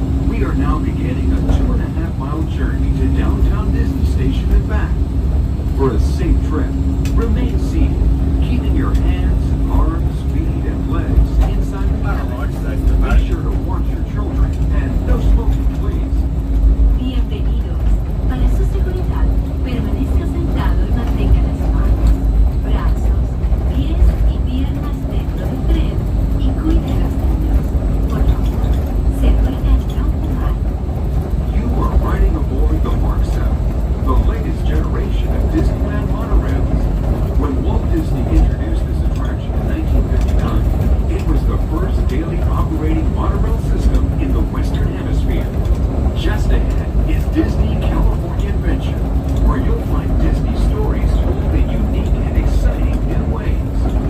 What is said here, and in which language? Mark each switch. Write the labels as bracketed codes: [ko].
[en] We are now beginning a 2.5-mile journey to downtown Disney Station and back. For a safe trip, remain seated, keeping your hands, arms, feet, and legs inside the cabin. Be sure to watch your children and no smoking, please. [es] Bienvenidos. Para su seguridad, permanezca sentado y mantenga las manos, brazos, pies y piernas dentro del tren y cuide a los niños. Por favor, se ruega no empujar. [en] You are riding aboard the Mark 7, the latest generation of Disneyland monorails. When Walt Disney introduced this attraction in 1959, it was the first daily operating monorail system in the Western Hemisphere. Just ahead is Disney California Adventure, where you'll find Disney stories told in unique and exciting new ways.